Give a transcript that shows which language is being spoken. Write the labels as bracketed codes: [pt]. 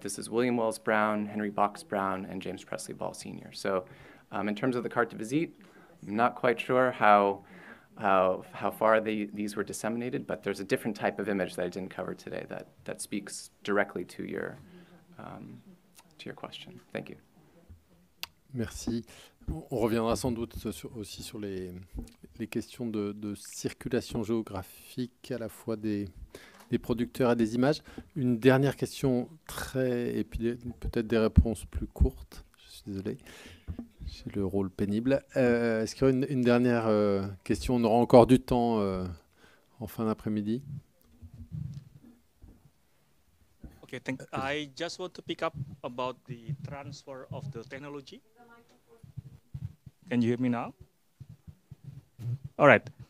[en] This is William Wells Brown, Henry Box Brown, and James Presley Ball Sr. So in terms of the carte de visite, I'm not quite sure how far these were disseminated, but there's a different type of image that I didn't cover today that speaks directly to your question. Thank you. [fr] Merci. On reviendra sans doute aussi sur les questions de circulation géographique à la fois des producteurs et des images. Une dernière question et puis peut-être des réponses plus courtes. Je suis désolé. J'ai le rôle pénible. Est-ce qu'il y aura une dernière question? On aura encore du temps en fin d'après-midi. [en] Okay, I just want to pick up about the transfer of the technology. Can you hear me now? All right.